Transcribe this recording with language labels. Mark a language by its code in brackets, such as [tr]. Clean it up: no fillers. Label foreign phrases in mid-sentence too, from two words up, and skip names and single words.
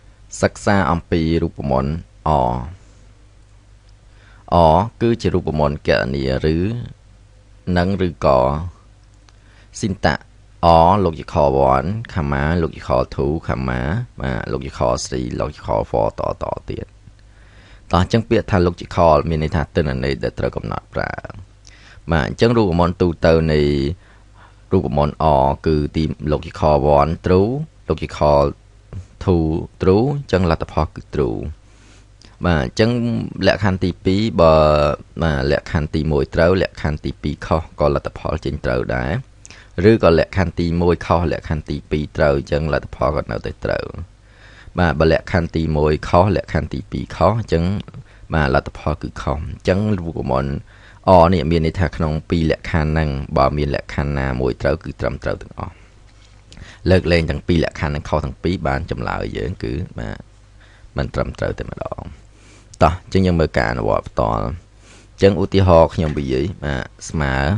[km] សិក្សាអំពីរូបមន្តអគឺជារូបមន្តគណនាឬនឹងឬក៏ស៊ីនតាក់ [en] logical 1 comma logical 2 comma logical 3 logical 4 [km] តទៀតតោះអញ្ចឹងពាក្យថា logical មានន័យថាទិន្នន័យដែលត្រូវកំណត់ ប្រើបាទអញ្ចឹងរូបមន្តទូទៅនៃរូបមន្ត គឺទី [en] logical 1 true logical 2 true [km] អញ្ចឹងលទ្ធផលគឺ true បាទអញ្ចឹងលក្ខខណ្ឌទី2បើលក្ខខណ្ឌ ទី1ត្រូវលក្ខខណ្ឌទី2ខុសក៏លទ្ធផលចេញត្រូវដែរឬក៏លក្ខខណ្ឌទី1ខុសលក្ខខណ្ឌទី2ត្រូវអញ្ចឹងល ទ្ធផលក៏នៅតែត្រូវបាទបើលក្ខខណ្ឌទី1ខុសលក្ខខណ្ឌទី2ខុសអញ្ចឹងបាទលទ្ធផលគឺខុសអញ្ចឹងរូបមន្តនេះមានន័យថាក្នុង2លក្ខខណ្ឌហ្នឹងបើមានលក្ខខណ្ឌណាមួយត្រូវគឺត្រឹមត្រូវទាំងអស់លើកលែងទាំង2លក្ខខណ្ឌហ្នឹងខុសទាំងពីរបានចម្លើយយើងគឺបាទមិនត្រឹមត្រូវតែម្ដងតោះអញ្ចឹងយើងមើលការអនុវត្តបន្តអញ្ចឹងឧទាហរណ៍ខ្ញុំនិយាយបាទស្មើ